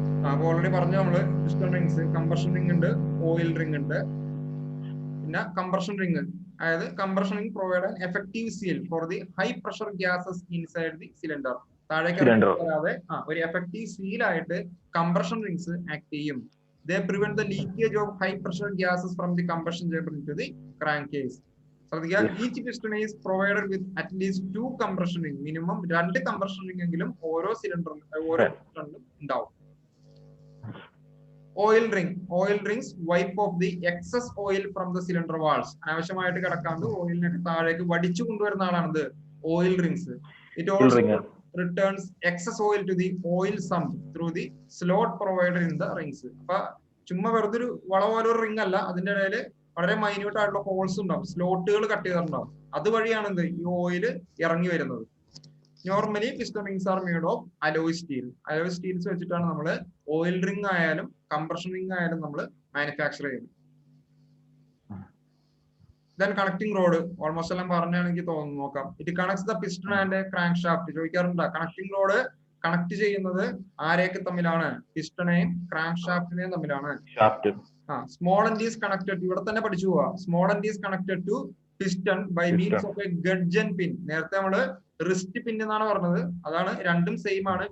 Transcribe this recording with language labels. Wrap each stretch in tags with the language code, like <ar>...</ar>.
<ml>അപ്പൊ ഓൾറെഡി പറഞ്ഞു നമ്മള് പിസ്റ്റൺ റിംഗ്സ്, കംപ്രഷൻ റിംഗ് ഉണ്ട്, ഓയിൽ റിംഗ് ഉണ്ട്.</ml> <en>പിന്നെ compression ring, അതായത് compression ring provide effective seal for the high pressure gases inside the cylinder.</en> <ml>താഴേക്ക് വരാതെ ഒരു എഫക്റ്റീവ് സീൽ ആയിട്ട് കംപ്രഷൻ റിംഗ്സ് ആക്ട് ചെയ്യും.</ml> <en>They prevent the leakage of high pressure gases from the combustion chamber into the crankcase. So each piston is provided with at least 2 compression rings. Minimum 2 compression ring</en> <ml>എങ്കിലും ഓരോ സിലിണ്ടറിലും ഓരോ പിസ്റ്റണിലും ഉണ്ടാവും.</ml> <en>Oil ring, oil rings wipe off the excess oil from the cylinder walls.</en> <ml>ആവശ്യമായിട്ട് കിടക്കാണ്ട് ഓയിലിനൊക്കെ താഴേക്ക് വടിച്ചു കൊണ്ടുവരുന്ന ആളാണിത് oil rings.</ml> <en>It also returns excess oil to the oil sump through the slot provided in the rings.</en> <ml>അപ്പൊ ചുമ്മാ വെറുതെ ഒരു വള പോലെ ഒരു റിംഗ് അല്ല, അതിന്റെ ഇടയിൽ വളരെ മൈന്യൂട്ട് ആയിട്ടുള്ള ഹോൾസ് ഉണ്ടാവും, സ്ലോട്ടുകൾ കട്ട് ചെയ്തിട്ടുണ്ടാവും. അതുവഴിയാണ് എന്ത് ഈ ഓയില് ഇറങ്ങി വരുന്നത്.</ml> <en>Normally piston rings are made of alloy steel.</en> <ml>Alloy Steels വെച്ചിട്ടാണ് നമ്മൾ ഓയിൽ റിംഗ് ആയാലും കംപ്രഷൻ റിംഗ് ആയാലും നമ്മൾ മാനുഫാക്ചർ ചെയ്യുന്നത്.</ml> <en>Then connecting rod, almost</en> <ml>എല്ലാം പറഞ്ഞാണെങ്കിൽ തോന്നുന്നു നോക്കാം.</ml> <en>It connects the piston and crankshaft. ചോദിക്കാറുണ്ട് connecting rod</en> <ml>കണക്ട് ചെയ്യുന്നത് ആരെയൊക്കെ തമ്മിലാണ്? പിസ്റ്റണെയും ക്രാങ്ക് ഷാഫ്റ്റിനെയും തമ്മിലാണ്.</ml> <en>Shaft. Small end is connected,</en> <ml>ഇവിടെ തന്നെ പഠിച്ചു പോവാ.</ml> <en>Small end is connected to piston by means of a gudgeon pin.</en> <ml>നേരത്തെ നമ്മള് റിസ്റ്റ് പിൻ എന്നാണ് പറഞ്ഞത്, അതാണ് രണ്ടും സെയിം ആണ്.</ml>